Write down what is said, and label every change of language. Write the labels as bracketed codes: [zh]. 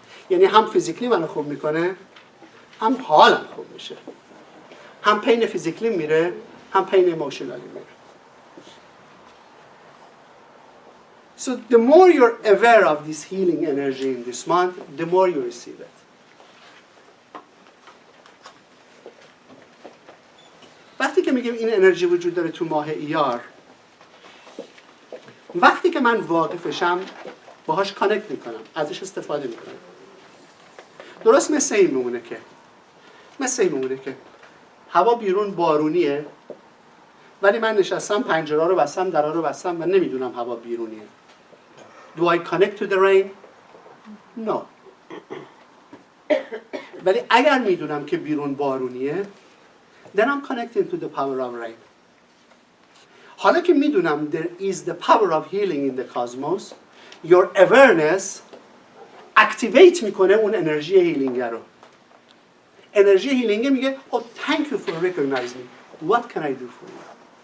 [fa] یعنی هم فیزیکلی منو خوب میکنه هم حالم خوب میشه. هم پین فیزیکلی میره هم پین ایموشنالی میره. [en] So the more you're aware of this healing energy in this month, the more you receive it. [fa] وقتی که میگیم این انرژی وجود داره تو ماه ایار وقتی که من واقفشم باهاش کانکت میکنم ازش استفاده میکنم درست مثل این میمونه که هوا بیرون بارونیه ولی من نشستم پنجره رو بستم درها رو بستم و نمیدونم هوا بیرونیه [en] Do I connect to the rain? No. [fa] ولی اگر میدونم که بیرون بارونیه [en] then I'm connecting to the power of rain. [fa] حالا که میدونم [en] there is the power of healing in the cosmos your awareness activate [fa] میکنه اون انرژی هیلینگ رو انرژی هیلینگ میگه [en] oh thank you for recognizing me what can I do for you